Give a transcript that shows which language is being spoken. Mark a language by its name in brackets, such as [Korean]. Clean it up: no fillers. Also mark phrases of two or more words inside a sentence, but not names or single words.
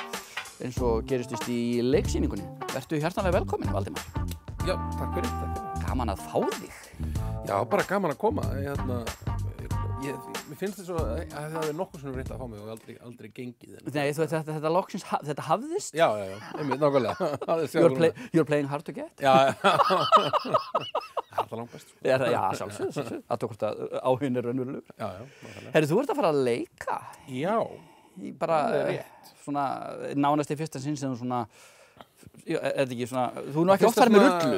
[Icelandic] Eins og gerist vist í leiksýningunni. Vertu hjartanlega velkominn, Valdimar. Já, takk fyrir, takk fyrir. Gaman að fá þig. Já, bara gaman að koma. Mér finnst þess að það er nokkuð sem reynt að fá mig og aldrei gengið. Nei, þetta loksins, þetta hafðist. Já, einmitt, nákvæmlega. [English] You're playing hard to get. [Icelandic] Já. Það er það langt best. Já, sjálfsögðu. Að tók hvort að áhuginn raunverulegur. Já, nákvæmlega. Herri, þú ert að fara að leika. Já. Bara svona nánast í fyrsta sinn sem þú svona, er þetta ekki svona, þú ekki oft farið með rullu.